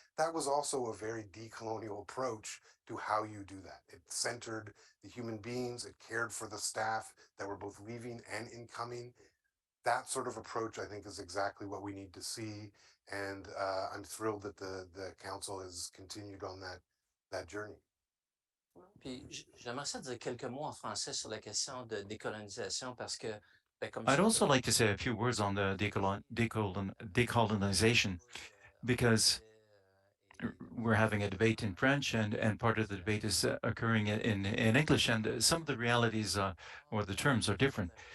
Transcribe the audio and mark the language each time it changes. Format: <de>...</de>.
<en>That was also a very decolonial approach to how you do that. It centered the human beings, it cared for the staff that were both leaving and incoming. That sort of approach, I think, is exactly what we need to see. And I'm thrilled that the council has continued on that journey.</en> <fr>Puis j'aimerais ça dire quelques mots en français sur la question de décolonisation parce que, comme</fr> <en>I'd also like to say a few words on the decolonization, because we're having a debate in French, and part of the debate is occurring in English, and some of the realities or the terms are different.</en>